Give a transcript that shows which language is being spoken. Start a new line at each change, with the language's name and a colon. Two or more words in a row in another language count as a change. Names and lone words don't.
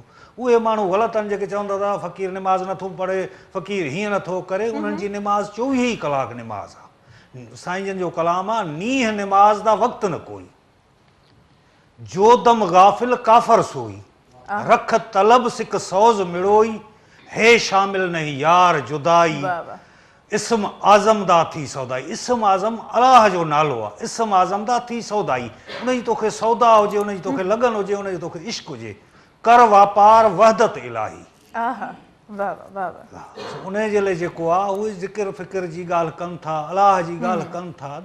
Sindhi: उहे माण्हू ग़लति आहिनि जेके चवंदा था फ़क़ीर निमाज़ नथो पढ़े, फ़क़ीर हीअं नथो करे। उन्हनि जी निमाज़ 24 कलाक निमाज़ आहे। साईं जन जो कलाम आहे,
Saraiki: नीह निमाज़ दा वक़्त न कोई, जो दम गाफ़िल काफ़र सोई, रख तलब सिक सौज़ मिड़ोई, हे शामिल नहीं यार जुदाई, इस्म आज़म दा थी सौदाई।
Sindhi: इस्म आज़म अलाह जो नालो आहे,
Saraiki: इस्म आज़म दा थी सौदाई।
Sindhi: उनजी तोखे सौदा हुजे, उनजी तोखे लगन हुजे, उनजी तोखे इश्क हुजे, कर वापार वहदत इलाही। उन जे लाइ जेको आहे उहे ज़िक्र फ़िक्र जी ॻाल्हि कनि था, अलाह जी ॻाल्हि कनि था।